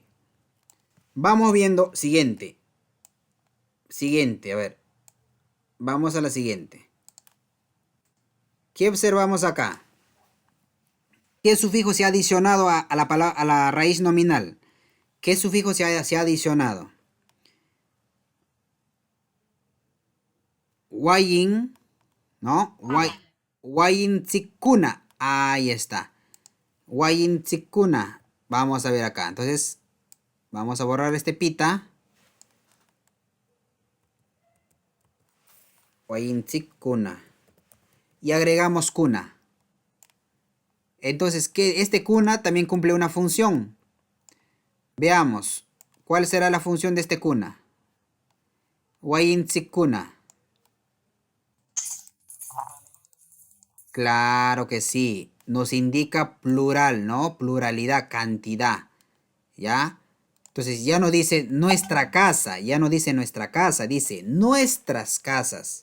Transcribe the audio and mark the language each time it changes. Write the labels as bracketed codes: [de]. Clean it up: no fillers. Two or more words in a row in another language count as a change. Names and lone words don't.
[es] Vamos viendo siguiente. Siguiente, a ver. Vamos a la siguiente. ¿Qué observamos acá? ¿Qué sufijo se ha adicionado a la raíz nominal? ¿Qué sufijo se ha adicionado? Wayin, ¿no? [qu] Wayin tsikuna. [es] Ahí está. [qu] Wayin tsikuna. [es] Vamos a ver acá. Entonces, vamos a borrar este pita. [qu] Wayin tsikuna. [es] Y agregamos kuna. Entonces, este kuna también cumple una función. Veamos. ¿Cuál será la función de este kuna? [qu] Wayin tsikuna. [es] Claro que sí. Nos indica plural, ¿no? Pluralidad, cantidad. ¿Ya? Entonces ya no dice nuestra casa, ya no dice nuestra casa, dice nuestras casas.